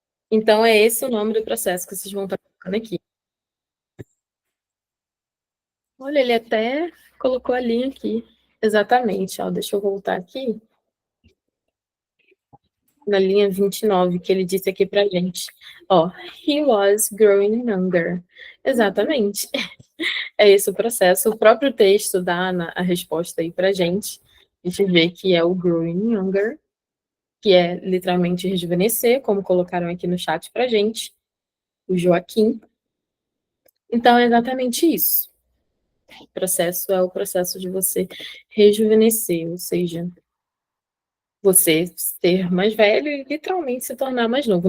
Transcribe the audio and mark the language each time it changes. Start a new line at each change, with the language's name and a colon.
Portuguese: Então, é esse o nome do processo que vocês vão estar colocando aqui. Olha, ele até colocou a linha aqui. Exatamente. Ó, deixa eu voltar aqui. Na linha 29, que ele disse aqui pra gente.
English: Ó, he was growing younger.
Portuguese: Exatamente. É esse o processo. O próprio texto dá a resposta aí pra gente. A gente vê que é o
English: growing younger,
Portuguese: que é literalmente rejuvenescer, como colocaram aqui no chat pra gente, o Joaquim. Então, é exatamente isso. O processo é o processo de você rejuvenescer, ou seja, você ser mais velho e literalmente se tornar mais novo.